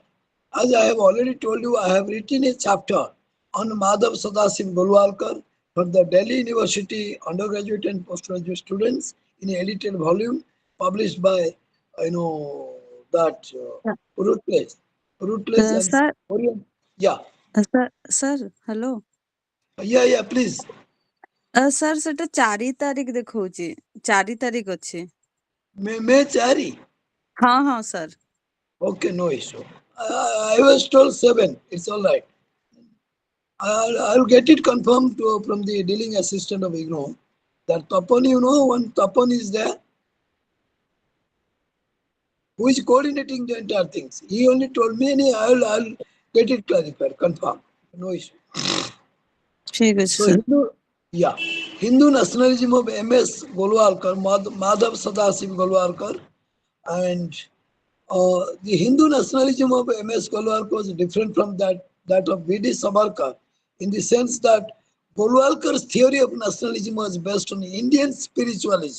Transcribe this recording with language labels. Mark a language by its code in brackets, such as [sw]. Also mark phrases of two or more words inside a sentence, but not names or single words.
[en] As I have already told you, I have written a chapter on Madhav Sadasiv Golwalkar for the Delhi University undergraduate and postgraduate students in an edited volume published by, that Rutledge. Rutledge and ସାର୍ Orient. Yeah, sir hello yeah, please. [or] ସାର୍ ସେଟା 4 ତାରିଖ ଦେଖଉଛି, 4 ତାରିଖ ଅଛି। [en] May 4. [or] ହଁ ହଁ ସାର୍। [en] Okay, no issue. I was told 7. It's all right. I'll get it confirmed from the dealing assistant of IGNO. That Tapan, one Tapan is there who is coordinating the entire things. He only told me, and I'll get it clarified, confirmed. No issue. [or] ଠିକ ଅଛି [en] So ସାର୍। Hindu nationalism of MS Golwalkar, Madhav Sadasiv Golwalkar, and the Hindu nationalism of MS Golwalkar was different from that of V.D. Savarkar in the sense that Golwalkar's theory of nationalism was based on Indian spiritualism.